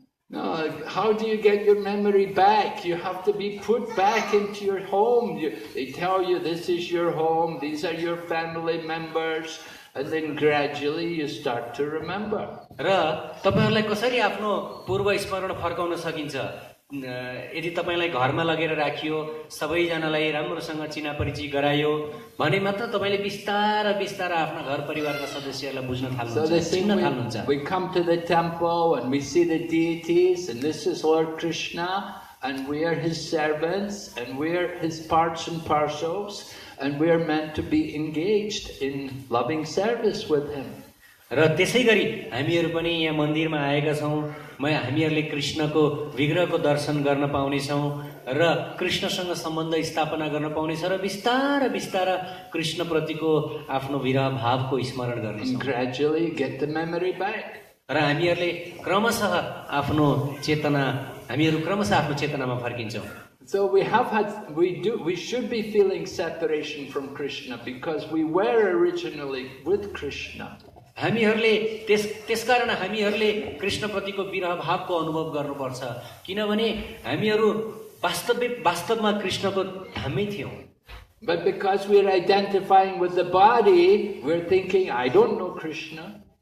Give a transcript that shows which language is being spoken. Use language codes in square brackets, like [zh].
[en] No, how do you get your memory back? You have to be put back into your home. They tell you this is your home, these are your family members, and then gradually you start to remember. [ne] र तपाईहरुलाई कसरी आफ्नो पूर्व स्मरण फर्काउन सकिन्छ? यदि तपाईलाई घरमा लगेर राखियो, सबैजनालाई राम्रोसँग चिना परिचय गरायो भने मात्र तपाईले बिस्तारा आफ्ना घर परिवारका सदस्यहरूलाई बुझ्न थाल्नुहुन्छ। [en] We come to the temple and we see the deities, and this is Lord Krishna, and we are his servants, and we are his parts and parcels, and we are meant to be engaged in loving service with him. [ne] र त्यसैगरी हामीहरू पनि यहाँ मन्दिरमा आएका छौं, हामीहरूले कृष्णको विग्रहको दर्शन गर्न पाउने छौं र कृष्णसँग सम्बन्ध स्थापना गर्न पाउने छ र बिस्तारा कृष्ण प्रतिको आफ्नो विरह भावको स्मरण गर्ने छौं। [en] Gradually get the memory back. [ne] र हामीहरूले क्रमशः आफ्नो चेतनामा फर्किन्छौं। [en] So we should be feeling separation from Krishna because we were originally with Krishna. [ne] हामीहरूले त्यसकारण हामीहरूले कृष्ण प्रतिको विरह भावको अनुभव गर्नुपर्छ, किनभने हामीहरू वास्तवमा कृष्णको धाममै थियौं। [en] But because we are identifying with the body, we are thinking, I don't know Krishna.